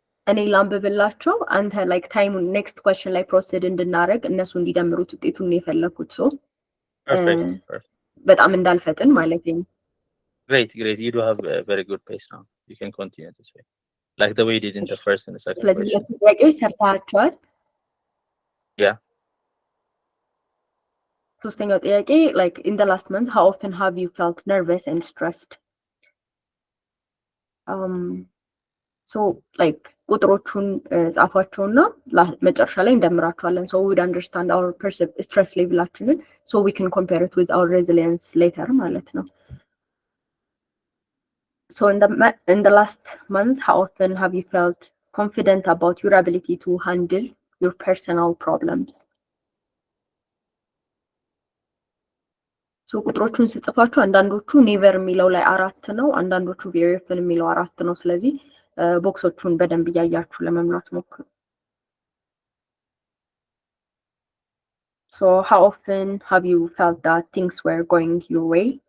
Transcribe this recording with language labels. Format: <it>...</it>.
<am>እኔ ላንብብላቸው አንተ like ታይሙን</am> <en>next question</en> <am>ላይ ፕሮሲድ እንድናደርግ እነሱ እንዲደምሩት ውጤቱን የፈለኩት ሰው</am> <en>perfect</en> <am>በጣም እንዳልፈጥን ማለት ነው።</am> <en>Great. You do have a very good pace now. You can continue this way, like the way you did in the first and the second</en> <am>ስለዚህ</am> <en>question.</en> <am>ጥያቄዎች ሰርታችኋል።</am> <en>Yeah.</en> <am>ሶስተኛው ጥያቄ</am> <en>like in the last month how often have you felt nervous and stressed? so like</en> <am>ቁጥሮቹን ጻፏቸውና መጨረሻ ላይ እንደምራቸዋለን.</am> <en>so we would understand our stress levelአችንን so we can compare it with our resilience later</en> <am>ማለት ነው.</am> <en>so in the last month how often have you felt confident about your ability to handle your personal problems?</en> <am>so ቁጥሮቹን ሲጽፋችሁ አንዳንዶቹ ኔቨር የሚለው ላይ 4 ነው፣ አንዳንዶቹ</am> <en>very often</en> <am>የሚለው 4 ነው። ስለዚህ ቦክሶቹን በደንብ ያያችሁ ለመምራት ሞክሩ።</am> <en>so how often have you felt that things were going your way?</en>